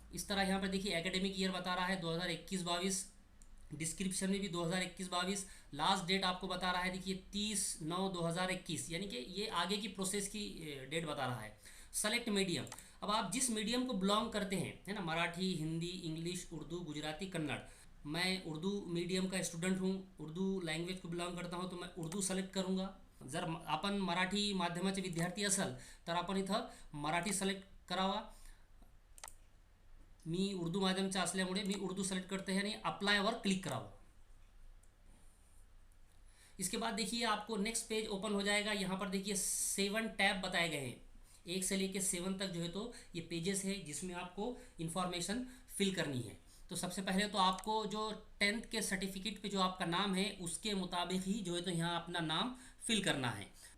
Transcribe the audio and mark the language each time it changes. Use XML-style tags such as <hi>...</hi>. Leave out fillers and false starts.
<hi>इस तरह यहाँ पर देखिए एकेडमिक ईयर बता रहा है 2021-22, डिस्क्रिप्शन में भी 2021-22, लास्ट डेट आपको बता रहा है देखिए 30/9/2021, यानी कि ये आगे की प्रोसेस की डेट बता रहा है। सेलेक्ट मीडियम, अब आप जिस मीडियम को बिलोंग करते हैं, है ना, मराठी, हिंदी, इंग्लिश, उर्दू, गुजराती, कन्नड़। मैं उर्दू मीडियम का स्टूडेंट हूँ, उर्दू लँग्वेज को बिलोंग करता हूँ, तो मैं उर्दू सेलेक्ट करूँगा।</hi> <mr>जर आपण मराठी माध्यमाचे विद्यार्थी असाल तर आपण इथं मराठी सेलेक्ट करावा। मी उर्दू माध्यमचा असल्यामुळे मी उर्दू सेलेक्ट</mr> <hi>करते हैं</hi> <mr>आणि अप्लायवर क्लिक करावं।</mr> <hi>इसके बाद देखिए आपको नेक्स्ट पेज ओपन हो जाएगा। यहाँ पर देखिए 7 टैब बताए गए हैं, 1 से लेकर 7 तक जो है तो ये पेजेस है जिसमें आपको इन्फॉर्मेशन फिल करनी है। तो सबसे पहले तो आपको जो 10th के सर्टिफिकेट पे जो आपका नाम है उसके मुताबिक ही जो है तो यहाँ अपना नाम फिल करना है।</hi>